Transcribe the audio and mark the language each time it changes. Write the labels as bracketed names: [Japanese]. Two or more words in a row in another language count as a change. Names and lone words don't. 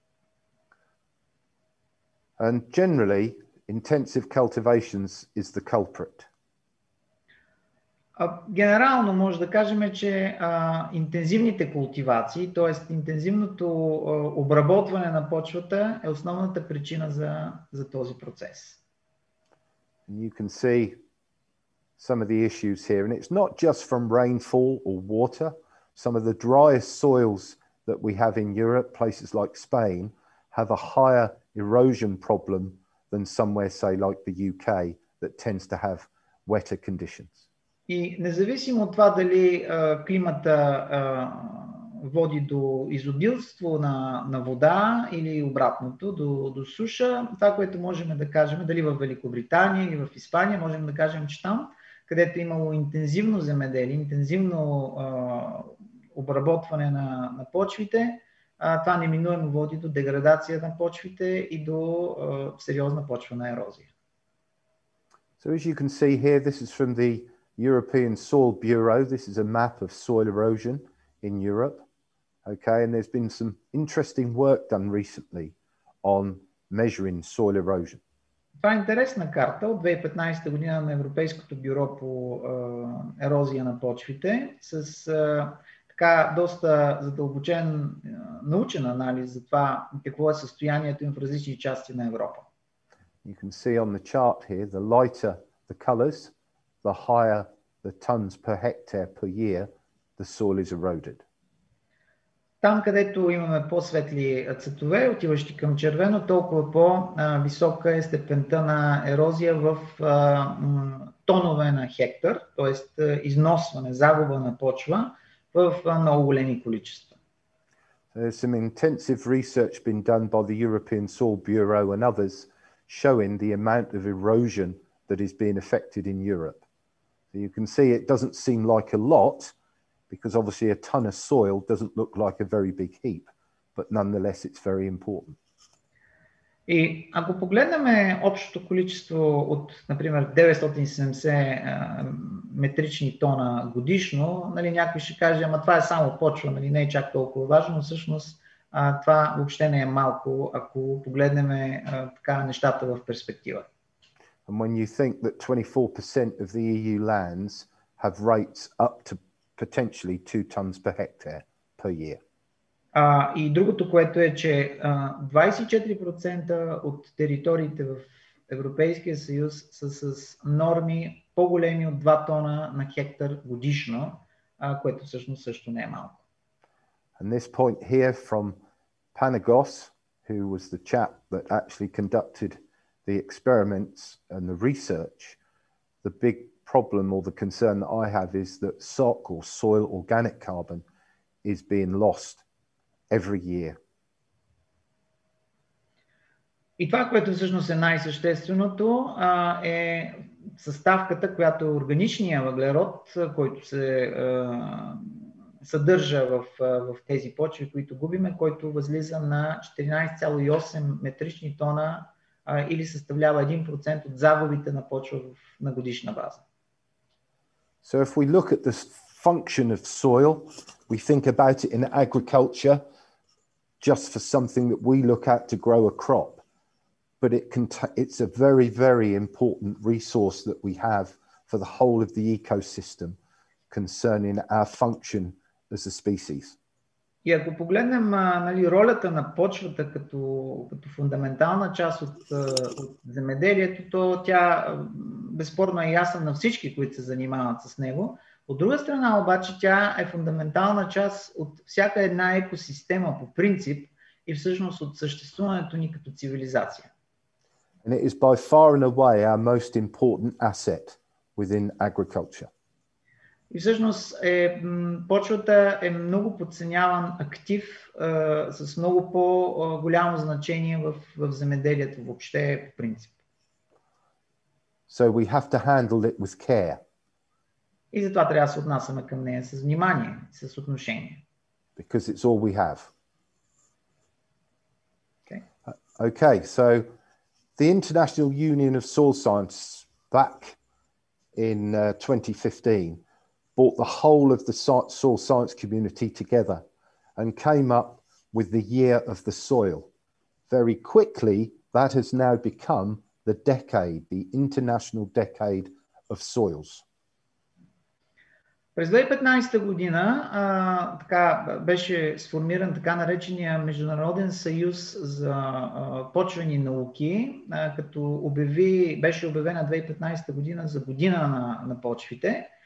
[English] And generally, intensive cultivations is the culprit. [Bulgarian] Генерално може да кажем, че интензивните култивации, т.е. интензивното обработване на почвата е основната причина за този процес. [English] You can see some of the issues here, and it's not just from rainfall or water. Some of the driest soils that we have in Europe, places like Spain, have a higher erosion problem than somewhere, say, like the UK, that tends to have wetter conditions. [Bulgarian] И независимо от това дали климата води до изобилство на вода или обратното, до суша, това, което можем да кажем, дали в Великобритания или в Испания, можем да кажем, че там, където е имало интензивно земеделие, интензивно обработване на почвите, това неминуемо води до деградация на почвите и до сериозна почвена ерозия. [English] So as you can see here, this is from the European Soil Bureau. This is a map of soil erosion in Europe. Okay, and there's been some interesting work done recently on measuring soil erosion. [Bulgarian] Това е интересна карта от 2015 година на Европейското бюро по ерозия на почвите с така доста задълбочен научен анализ за това какво е състоянието им в различни части на Европа. [English] You can see on the chart here, the lighter the colors, the higher the tons per hectare per year the soil is eroded. [Bulgarian] Там, където имаме по-светли цветове, отиващи към червено, толкова по-висока е степента на ерозия в тонове на хектар, т.е. износване, загуба на почва в много големи количества. [English] There's some intensive research been done by the European Soil Bureau and others showing the amount of erosion that is being affected in Europe. So you can see it doesn't seem like a lot, because obviously a ton of soil doesn't look like a very big heap, but nonetheless it's very important. [Bulgarian] И ако погледнем общото количество от, например, 970 метрични тона годишно, нали, някой ще каже, ама това е само почва, нали, не е чак толкова важно, но всъщност това въобще не е малко, ако погледнем така нещата в перспектива. [English] And when you think that 24% of the EU lands have rates up to potentially 2 tons per hectare per year. [Bulgarian] И другото, което е, че 24% от териториите в Европейския съюз са с норми по-големи от 2 тона на хектар годишно, което всъщност също не е малко. [English] And this point here from Panagos, who was the chap that actually conducted the experiments and the research, the big problem or the concern that I have is that SOC or soil organic carbon is being lost every year. [Bulgarian] И това, което всъщност е най-същественото, е съставката, която е органичния въглерод, който се съдържа в тези почви, които губиме, който възлиза на 14,8 метрични тона или съставлява 1% от загубите на почва на годишна база. [English] So if we look at the function of soil, we think about it in agriculture just for something that we look at to grow a crop. But it's a very, very important resource that we have for the whole of the ecosystem concerning our function as a species. [Bulgarian] И ако погледнем нали, ролята на почвата като фундаментална част от земеделието, то тя безспорно е ясна на всички, които се занимават с него. От друга страна обаче тя е фундаментална част от всяка една екосистема по принцип и всъщност от съществуването ни като цивилизация. [English] And it is by far and away our most important asset within agriculture. [Bulgarian] И всъщност почвата е много подценяван актив с много по-голямо значение в земеделието въобще по принцип. [English] So we have to handle it with care. [Bulgarian] И затова трябва да се отнасяме към нея с внимание, с отношение. [English] Because it's all we have. Okay. Okay, so the International Union of Soil Science back in 2015 brought the whole of the soil science community together and came up with the Year of the Soil. Very quickly, that has now become the decade, the International Decade of Soils. [Bulgarian] През 2015 година беше сформиран така наречения Международен съюз за почвени науки, като беше обявена 2015 година за година на почвите.